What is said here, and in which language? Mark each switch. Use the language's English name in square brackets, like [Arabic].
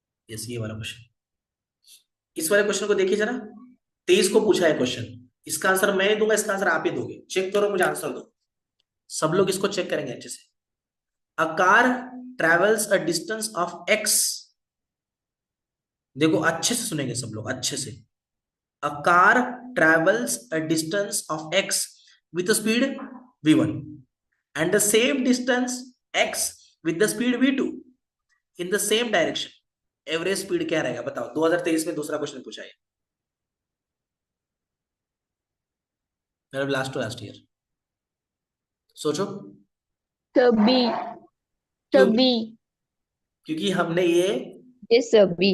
[Hindi] Yes, ये वाला question. इस वाले क्वेश्चन को देखिए जरा। 23 को पूछा है क्वेश्चन। इसका आंसर मैं नहीं दूंगा, इसका आंसर आप ही दोगे। चेक करो, मुझे आंसर दो। सब लोग इसको चेक करेंगे अच्छे से। [English] A car travels a distance of x. [Hindi] देखो अच्छे से सुनेंगे सब लोग, अच्छे से। [English] A car travels a distance of x with speed v1 and the same distance x with the speed v2 in the same direction. [Hindi] Average speed क्या रहेगा बताओ। 2023 में दूसरा क्वेश्चन पूछा है, मतलब लास्ट टू लास्ट ईयर। सोचो। [English] Sir, B. Sir, [Hindi] क्यों? [English] B. [Hindi] क्योंकि हमने ये [English] Yes, sir. B.